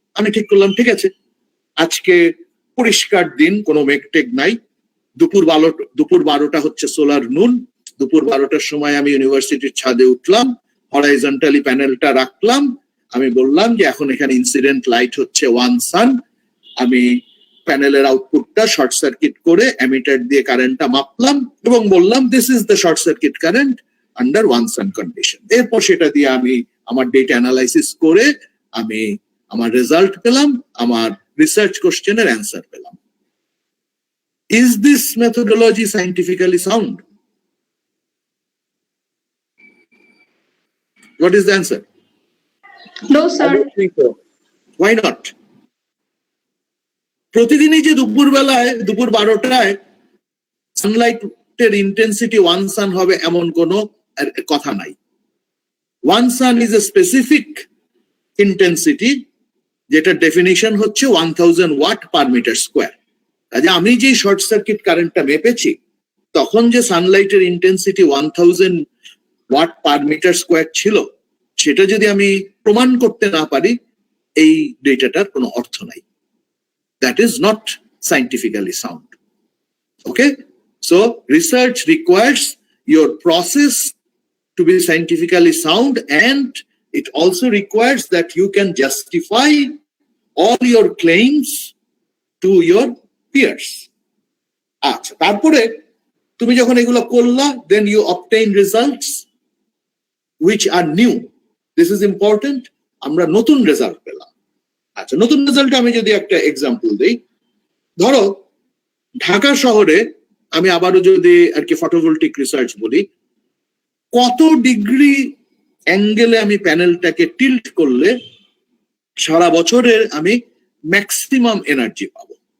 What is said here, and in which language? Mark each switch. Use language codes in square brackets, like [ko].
[bn] আমি ঠিক করলাম, ঠিক আছে, আজকে পরিষ্কার দিন, কোনো মেঘটেক নাই, দুপুর 12টা হচ্ছে সোলার নুন, দুপুর 12টার সময় আমি ইউনিভার্সিটির ছাদে উঠলাম, হরাইজন্টালি প্যানেলটা রাখলাম, আমি বললাম যে এখন এখানে ইনসিডেন্ট লাইট হচ্ছে ওয়ান সান, আমি প্যানেলের আউটপুটটা শর্ট সার্কিট করে অ্যামিটার দিয়ে কারেন্টটা মাপলাম এবং বললাম [en] This is the short circuit current under one sun condition. [bn] এরপর সেটা দিয়ে আমি আমার ডেটা অ্যানালাইসিস করে আমি আমার রেজাল্ট পেলাম, আমার research questionnaire answer পেলাম। [en] Is this methodology scientifically sound? What is the answer? No, sir. Why not? [bn] প্রতিদিনই যে দুপুর 12টায় সানলাইটের ইন্টেন্সিটি ওয়ান সান হবে এমন কোনো কথা নাই। [en] One sun is a specific intensity, যেটা definition হচ্ছে 1000 watt per metre square. [bn] কাজে আমি যে শর্ট সার্কিট কারেন্টটা মেপেছি তখন যে সানলাইটের intensity 1000 watt per metre square ছিল, সেটা যদি আমি প্রমাণ করতে না পারি এই ডেটাটার কোনো অর্থ নাই। [en] That is not scientifically sound. Okay, so research requires your process to be scientifically sound and it also requires that you can justify all your claims to your peers. [bn] আচ্ছা, তারপরে তুমি যখন এগুলো করলা, [en] then you obtain results which are new. This is important. [bn] আমরা নতুন result পেলাম। আচ্ছা, নতুন রেজাল্ট আমি যদি একটা এক্সাম্পল দিই, ধরো ঢাকা শহরে আমি আবারও যদি আর কি ফটোভোল্টিক রিসার্চ বলি, কত ডিগ্রি অ্যাঙ্গেলে আমি প্যানেলটাকে টিল্ট করলে সারা বছরের আমি ম্যাক্সিমাম এনার্জি পাবো।